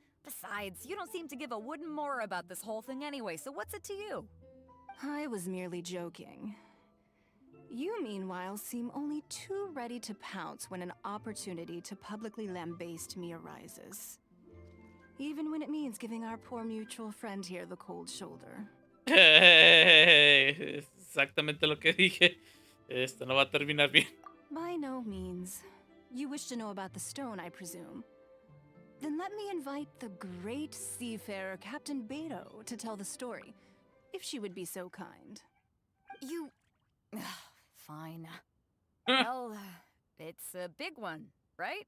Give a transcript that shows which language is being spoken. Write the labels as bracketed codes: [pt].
[en] Besides, you don't seem to give a wooden more about this whole thing anyway, so what's it to you? I was merely joking. You, meanwhile, seem only too ready to pounce when an opportunity to publicly lambaste me arises. Even when it means giving our poor mutual friend here the cold shoulder. [es] Exactamente lo que dije. Esto no va a terminar bien. [en] By no means. You wish to know about the stone, I presume. Then let me invite the great seafarer Captain Beto to tell the story, if she would be so kind. You... Fine. Well, it's a big one, right?